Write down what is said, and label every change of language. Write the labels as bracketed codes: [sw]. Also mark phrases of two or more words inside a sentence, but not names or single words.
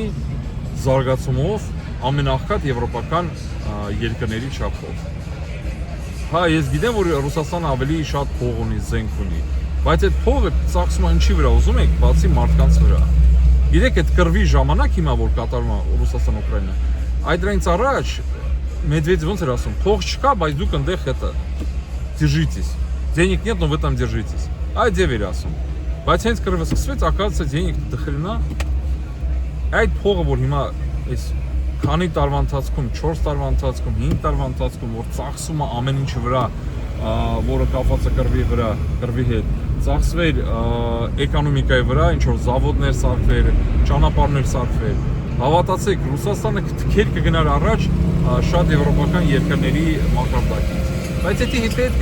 [hy] զարգացումով ամենաաղքատ եվրոպական երկրների չափով։ Հա, ես գիտեմ, որ Ռուսաստանը ավելի շատ փող ունի, զենք ունի, բայց այդ փողը ծախսում է ինչի վրա ուզում եք, բացի մարդկանց вրա։ Գիտեք, այդ կռվի ժամանակ հիմա որ կատարվում է Ռուսաստան-Ուկրաինա, այդ դրանից առաջ Մեդվեդևը ոնց էր ասում, փող չկա, բայց դուք այնտեղ [ru] это держитесь. Денег нет, но вы там держитесь. [hy] Այդ ձև էր ասում։ Բայց հենց կռվը սկսվեց, [ru] оказывается, денег [hy] դխրինա։ Այդ փողը, որ հիմա այս քանի տարվա ընթացքում, 4 տարվա ընթացքում, 5 տարվա ընթացքում, որ ծախսում է ամեն ինչի վրա, որը կապված է կռվի հետ, ծախսվեր էկոնոմիկայի վրա, ինչ որ զավոդներ սարքվեր, ճանապարհներ սարքվեր։ Հավատացեք, Ռուսաստանը թքեր կգնար առաջ շատ եվրոպական երկրների մակարդակից։ Բայց դա հետք